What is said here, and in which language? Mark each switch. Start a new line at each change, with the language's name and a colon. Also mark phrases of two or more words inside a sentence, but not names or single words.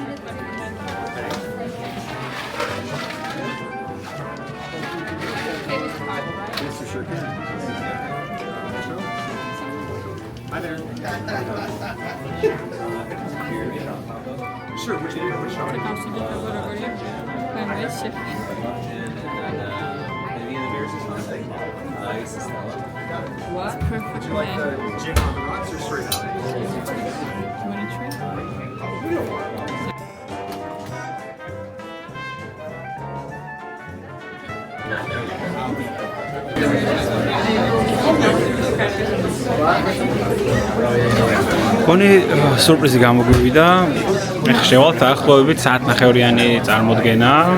English: Sure, which one? What? Perfect, man. Gin on the rocks or straight out? You wanna try?
Georgian: კონი სურპრიზი გამოგვივიდა. ეხლა შევალთ დაახლოებით საათნახევრიანი წარმოდგენა.